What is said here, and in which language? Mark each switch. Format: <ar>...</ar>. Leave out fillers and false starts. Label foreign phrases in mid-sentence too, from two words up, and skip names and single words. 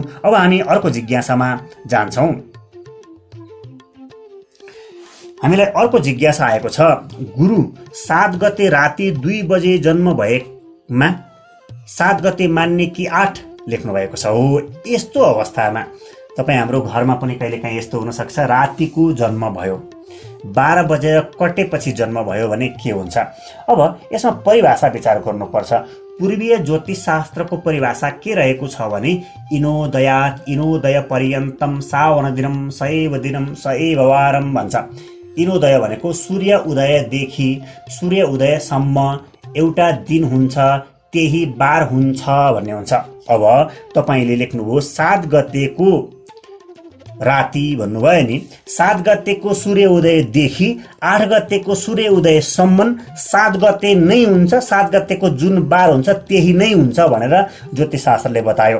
<ne>अब हामी अर्को जिज्ञासामा जान्छौँ। हामीलाई अर्को जिज्ञासा आएको छ, गुरु 7 गते राति 2 बजे जन्म भएमा 7 गते मान्ने कि 8 लेख्नु भएको छ। हो, यस्तो अवस्थामा तपाईँ हाम्रो घरमा पनि कहिलेकाहीँ यस्तो हुनसक्छ, रातिको जन्म भयो, 12 बजेर कटेपछि जन्म भयो भने के हुन्छ? अब यसमा परिभाषा विचार गर्नुपर्छ। पूर्वीय ज्योतिष शास्त्रको परिभाषा के रहेको छ भने</ne> <sa>इनोदयात् इनोदय पर्यन्तम सावन दिनम सैव दिनम सैव वारम</sa> <ne>भन्छ। इनोदय भनेको सूर्य उदयदेखि सूर्य उदयसम्म एउटा दिन हुन्छ, त्यही बार हुन्छ भन्ने हुन्छ। अब तपाईले लेख्नुभयो 7 गतेको राति भन्नुभयो नि, 7 गतेको सूर्य उदयदेखि 8 गतेको सूर्य उदयसम्म 7 गते नै हुन्छ, 7 गतेको जुन बार हुन्छ त्यही नै हुन्छ भनेर ज्योतिष शास्त्रले बतायो।</ne>